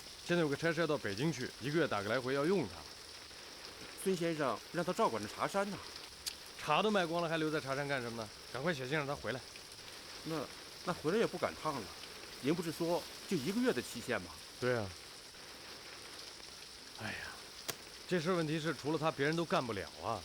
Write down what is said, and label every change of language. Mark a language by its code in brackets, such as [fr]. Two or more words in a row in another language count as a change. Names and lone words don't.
[zh] 現在有個差事要到北京去，1個月打個來回要用他。孫先生讓他照管着茶山呢。茶都賣光了，還留在茶山幹什麼呢？趕快寫信讓他回來。那回來也不趕趟了。您不是說就1個月的期限嗎？對啊。哎呀，這事問題是除了他，別人都幹不了啊。